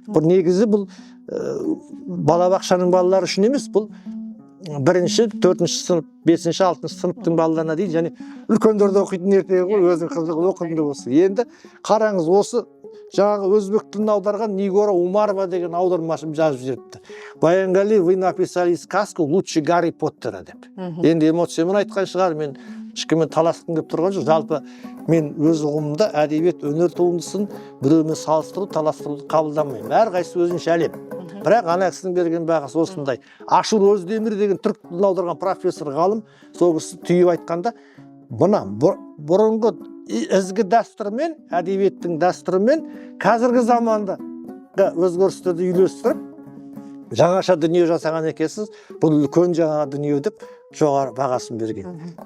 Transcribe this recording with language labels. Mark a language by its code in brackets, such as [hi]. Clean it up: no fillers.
[kk] Бұл негізі бұл балабақшаның балалары үшін емес, бұл 1-ші, 4-ші сынып, 5-ші, 6-ші сыныптың балаларына дейді, және үлкендерді оқитын ертегі ғой, өзің қызығы оқыды болсын. Енді қараңыз, осы жаңағы өзбек тілін аударған Нигора Умарова деген аудармашым жазып жіберіпті. [ru] Баянғали, вы написали сказку лучше Гарри Поттера [kk] деп. Енді эмоциямен айтқан шығар, мен ешкіммен таласқым келіп тұрған жоқ. Жалпы мен өз ұғымымда әдебиет өнер туындысын біреумен салыстыру, таластыруды қабылдамаймын. Әрқайсысы өзінше әлем. Бірақ ана кісінің берген бағасы осындай. Ашур Өздемір деген түрік тілін аударған профессор ғалым сол кісі түйіп айтқанда, мына бұрынғы ізгі дәстүрмен, әдебиеттің дәстүрімен қазіргі заманда өзгерістерді үйлестіріп, жаңаша дүние жасаған екенсіз, бұл үлкен жаңа дүние деп жоғары бағасын берген.